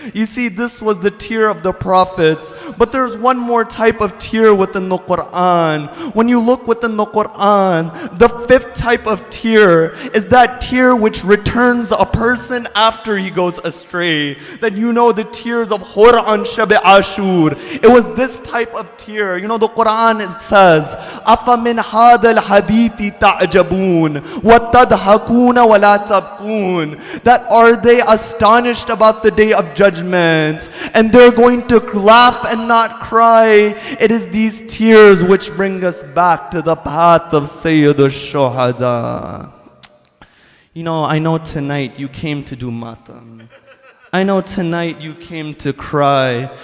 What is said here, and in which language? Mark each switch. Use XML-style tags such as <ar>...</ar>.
<en>You see, this was the tear of the prophets, but there's one more type of tear within the Quran. When you look within the Quran, the fifth type of tear is that tear which returns a person after he goes astray. That you know the tears of Hur on Shab Ashur. It was this type of tear. You know the Quran, it says,</en> <ar>أَفَمِنْ هَذَا الْحَدِيثِ تَعْجَبُونَ وَتَضْحَكُونَ وَلَا تَبْكُونَ.</ar> <en>That are they astonished about the day of judgment and they're going to laugh and not cry. It is these tears which bring us back to the path of Sayyid al-Shuhada. You know, I know tonight you came to do matam. I know tonight you came to cry.</en>